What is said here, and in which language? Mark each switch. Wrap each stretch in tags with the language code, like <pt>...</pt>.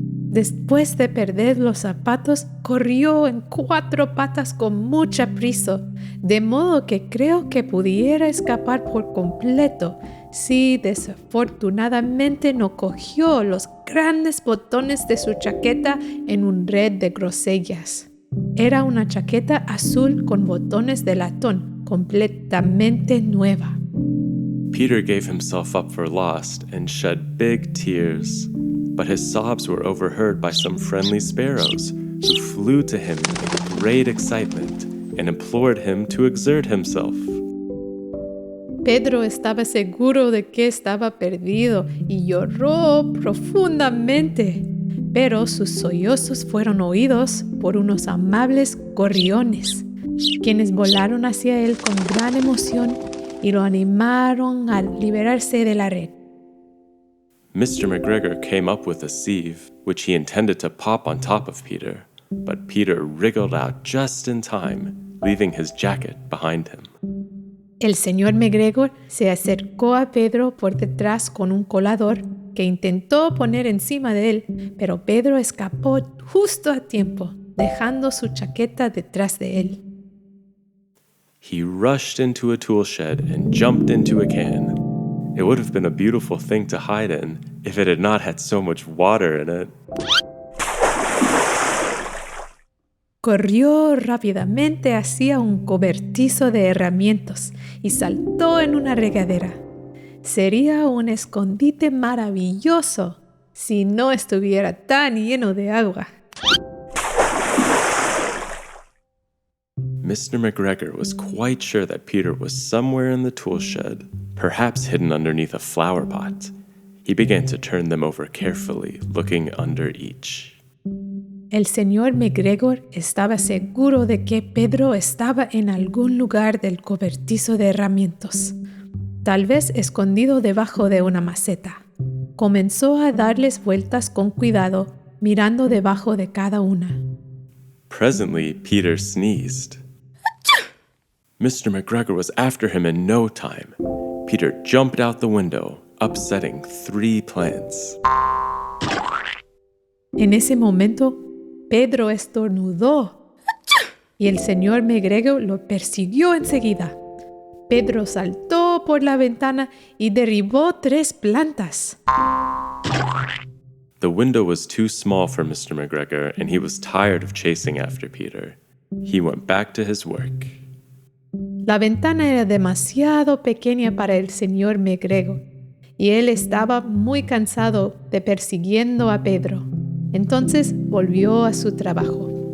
<es>Después de perder los zapatos, corrió en 4 patas con mucha prisa, de modo que creo que pudiera escapar por completo si desafortunadamente no cogió los grandes botones de su chaqueta en un red de grosellas. Era una chaqueta azul con botones de latón, completamente nueva.</es> <en>Peter gave himself up for lost and shed big tears, but his sobs were overheard by some friendly sparrows, who flew to him in great excitement and implored him to exert himself.</en> <es>Pedro estaba seguro de que estaba perdido y lloró profundamente, pero sus sollozos fueron oídos por unos amables gorriones, quienes volaron hacia él con gran emoción y lo animaron a liberarse de la red.</es> <en>Mr. McGregor came up with a sieve, which he intended to pop on top of Peter, but Peter wriggled out just in time, leaving his jacket behind him.</en> <es>El señor McGregor se acercó a Pedro por detrás con un colador que intentó poner encima de él, pero Pedro escapó justo a tiempo, dejando su chaqueta detrás de él.</es> <en>He rushed into a tool shed and jumped into a can. It would have been a beautiful thing to hide in if it had not had so much water in it.</en> <es>Corrió rápidamente hacia un cobertizo de herramientas y saltó en una regadera. Sería un escondite maravilloso si no estuviera tan lleno de agua.</es> <en>Mr. McGregor was quite sure that Peter was somewhere in the tool shed, perhaps hidden underneath a flower pot. He began to turn them over carefully, looking under each.</en> <es>El señor McGregor estaba seguro de que Pedro estaba en algún lugar del cobertizo de herramientas, tal vez escondido debajo de una maceta. Comenzó a darles vueltas con cuidado, mirando debajo de cada una.</es> <en>Presently, Peter sneezed. Mr. McGregor was after him in no time. Peter jumped out the window, upsetting 3 plants.</en> <es>En ese momento, Pedro estornudó y el señor McGregor lo persiguió enseguida. Pedro saltó por la ventana y derribó 3 plantas.</es> <en>The window was too small for Mr. McGregor, and he was tired of chasing after Peter. He went back to his work.</en> <es>La ventana era demasiado pequeña para el señor McGregor y él estaba muy cansado de persiguiendo a Pedro. Entonces volvió a su trabajo.</es>